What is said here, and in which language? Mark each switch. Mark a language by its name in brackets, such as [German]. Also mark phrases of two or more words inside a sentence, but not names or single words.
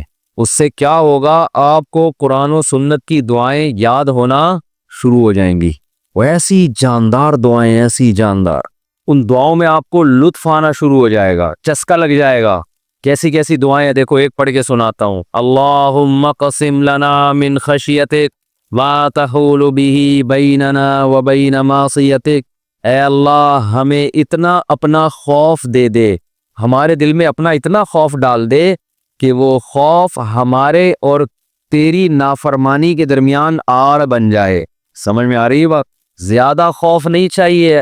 [Urdu] اس سے کیا ہوگا, آپ کو قرآن و سنت کی دعائیں یاد ہونا شروع ہو جائیں گی. وہ ایسی جاندار دعائیں, ایسی جاندار, ان دعاؤں میں آپ کو لطف آنا شروع ہو جائے گا, چسکا لگ جائے گا. کیسی دعائیں دیکھو, ایک پڑھ کے سناتا ہوں. [Arabic] اللہم قسم لنا من خشیتک ما تحول به بیننا و بین معصیتک. [Urdu] اے اللہ ہمیں اتنا اپنا خوف دے دے, ہمارے دل میں اپنا اتنا خوف ڈال دے کہ وہ خوف ہمارے اور تیری نافرمانی کے درمیان آڑ بن جائے. سمجھ میں آ رہی ہے بات؟ زیادہ خوف نہیں چاہیے.